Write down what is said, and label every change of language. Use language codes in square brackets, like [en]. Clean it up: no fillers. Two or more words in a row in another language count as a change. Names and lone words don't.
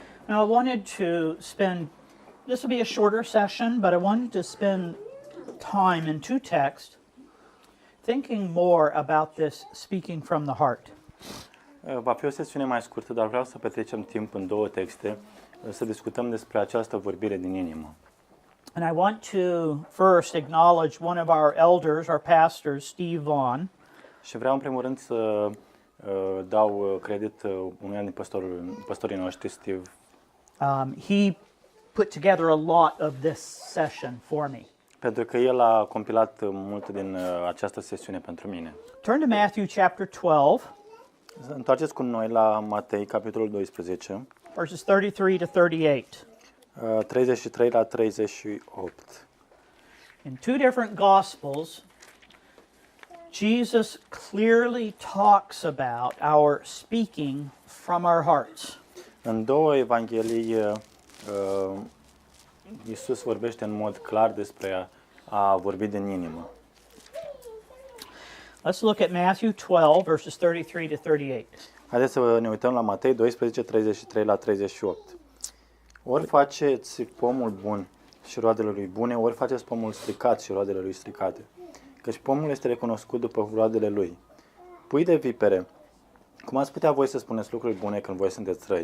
[en] Now, I wanted to spend, this will be a shorter session, but I wanted to spend time in two texts thinking more about this speaking from the heart. [ro] Va fi o sesiune mai scurtă, dar vreau să petrecem timp în două texte, să discutăm despre această vorbire din inimă. [en] And I want to first acknowledge one of our elders, our pastor, Steve Vaughn. [ro] Și vreau în primul rând să dau credit unui din pastorii noștri, Steve. [en] He put together a lot of this session for me. [ro] Pentru că el a compilat multe din această sesiune pentru mine. [en] Turn to Matthew chapter 12. [ro] Întoarceți cu noi la Matei, capitolul 12, [en] verses 33 to 38. [ro] 33 la 38. [en] In two different Gospels, Jesus clearly talks about our speaking from our hearts. [ro] În două evanghelii, Iisus vorbește în mod clar despre a vorbi din inimă. [en] Let's look at Matthew 12, verses 33 to 38. [ro] Haideți să ne uităm la Matei 12, 33 la 38. Ori faceți pomul bun și roadele lui bune, ori faceți pomul stricat și roadele lui stricate. Căci pomul este recunoscut după roadele lui. Pui de vipere, cum ați putea voi să spuneți lucruri bune când voi sunteți răi?